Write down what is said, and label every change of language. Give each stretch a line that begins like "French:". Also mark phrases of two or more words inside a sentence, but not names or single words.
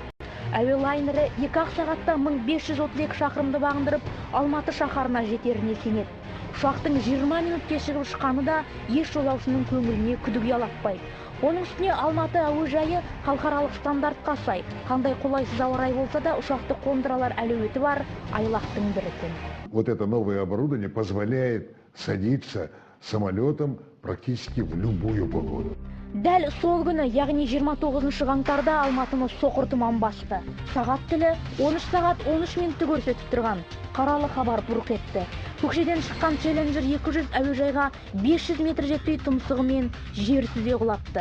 Kazakh: Әуе лайнері 2 сағатта 1532 шақырымды бағындырып, Алматы шаһарына жетеріне сенеді. Ұшақтың 20 минут кешігіп ұшқаны да еш жолаушының көңіліне күдік ұялатпайды. Оның үстіне Алматы әуежайы халықаралық стандартқа сай. Қандай қолайсыз ауа райы болса да ұшақты қондыралар әлеуеті бар айлақтың бірі.
Russian: Вот это новое оборудование позволяет садиться самолетом практически в любую погоду.
Kazakh: Дәл сол күні, яғни 29 қаңтарда Алматыны соқыр тұман басты. Сағат тілі 13 сағат 13 минутты көрсетіп тұрған. Қаралы хабар бұрқ етті. Көкшеден шыққан Challenger 200 әуежайға 500 метр жетпей тұмсығымен жер сүзе құлапты.